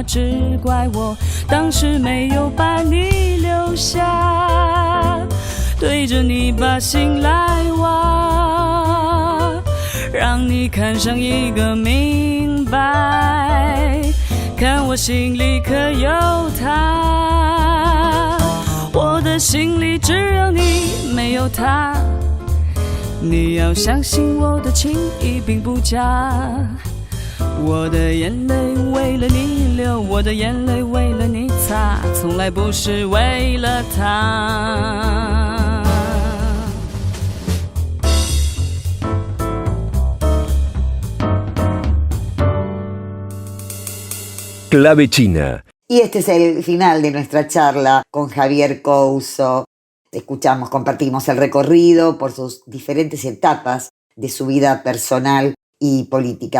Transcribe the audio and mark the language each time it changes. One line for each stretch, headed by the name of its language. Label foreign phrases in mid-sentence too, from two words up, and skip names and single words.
Chinese: 只怪我当时没有把你留下，对着你把心来挖，让你看上一个明白，看我心里可有他，我的心里只有你，没有他。你要相信我的情意并不假，我的眼泪为了你流，我的眼泪为了你擦，从来不是为了他。
Spanish: Clave China. Y este es el final de nuestra charla con Javier Couso. Escuchamos, compartimos el recorrido por sus diferentes etapas de su vida personal y política.